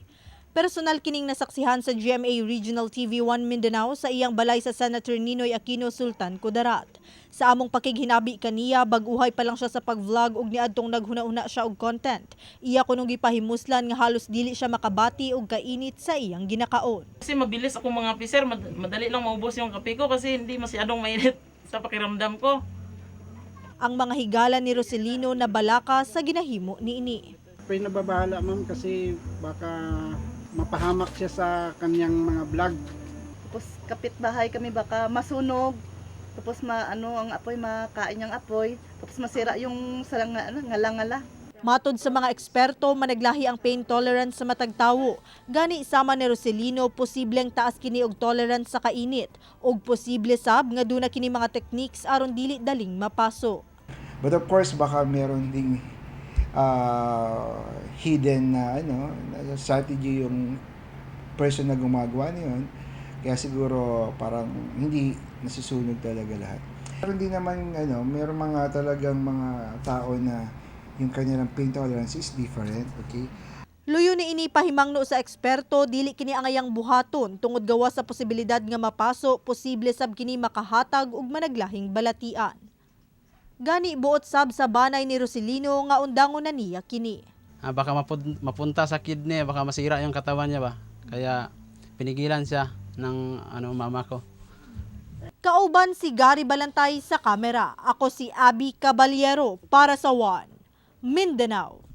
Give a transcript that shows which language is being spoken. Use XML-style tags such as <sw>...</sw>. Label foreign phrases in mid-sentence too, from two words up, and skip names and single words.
<ceb>Personal kining nasaksihan sa GMA Regional TV1 Mindanao sa iyang balay sa Senator Ninoy Aquino, Sultan Kudarat. Sa among pakighinabi kaniya, baguhay pa lang siya sa pag-vlog ug niadtong naghuna-una siya og content. Iya kunong gipahimuslan nga halos dili siya makabati og kainit sa iyang ginakaon.</ceb> <tl>Kasi mabilis akong mga officer, madali lang maubos yung kape ko kasi hindi masyadong mainit sa pakiramdam ko.</tl> <ceb>Ang mga higala ni Roselino na balaka sa ginahimo niini.</ceb> <tl>Pwede nababahala ma'am kasi baka mapahamak siya sa kanyang mga vlog. Tapos kapitbahay kami baka masunog. Tapos ang apoy makain yung apoy. Tapos masira yung ngala-ngala.</tl> <ceb>Matod sa mga eksperto, managlahi ang</ceb> <en>pain tolerance</en> <ceb>sa matag tawo. Gani sama ni Roselino, posibleng taas kini og tolerance sa kainit ug posible sab nga duna kini mga techniques aron dili daling mapaso.</ceb> <en>But of course</en> <tl>baka meron ding hidden na strategy yung person na gumagawa niyon, kaya siguro parang hindi nasusunog talaga lahat. Pero hindi naman meron mga talagang mga tao na yung kanilang</tl> <en>pain tolerance is different,</en> <tl>okay?</tl> <ceb>Luyo ni ini pahimangno sa eksperto, dili kini angayang buhaton tungod gawa sa posibilidad nga mapaso, posible sab kini makahatag og managlahing balatian. Gani buot sab sa banay ni Roselino nga undangon na niya kini.</ceb> <tl>Baka mapunta sa kidney, baka masira yung katawan niya ba. Kaya pinigilan siya ng mama ko.</tl> <ceb>Kauban si Gary Balantay sa kamera. Ako si Abby Caballero para sa One Mindanao.</ceb>